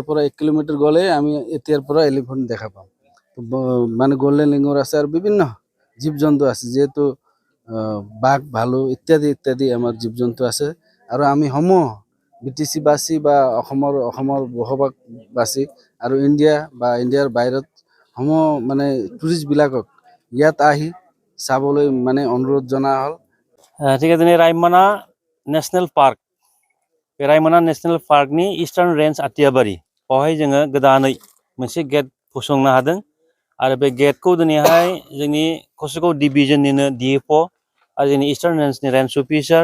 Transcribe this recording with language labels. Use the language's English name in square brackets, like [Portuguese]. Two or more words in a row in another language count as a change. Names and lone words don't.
[Assamese] পৰা 1 কিলোমিটাৰ গ'লে আমি এতিয়াৰ পৰা এলিফেণ্ট দেখা পাম মানে [English] golden langur [Assamese] আছে আৰু বিভিন্ন জীৱ জন্তু আছে যেহেতু বাঘ ভালু ইত্যাদি আমাৰ জীৱ জন্তু আছে আৰু আমি সমূহ BTC-বাসী বা অসমৰ বসবাসবাসী আৰু ইণ্ডিয়াৰ বাহিৰত সমূহ মানে টুৰিষ্টবিলাকক ইয়াত আহি চাবলৈ মানে অনুৰোধ জনা হ'ল ঠিক আছে [Bodo] रायमना नेशनेल पार्क बे रायमना नेशनेल पार्कनि [English] eastern range [Bodo] आटियाबारि बावहाय जोङो गोदानै मोनसे गेट फसंनो हादों आरो बे गेटखौ दिनैहाय जोंनि कसुगाव डिभिजननिनो DFO आरो जोंनि इस्टार्न रेंजनि [English] range officer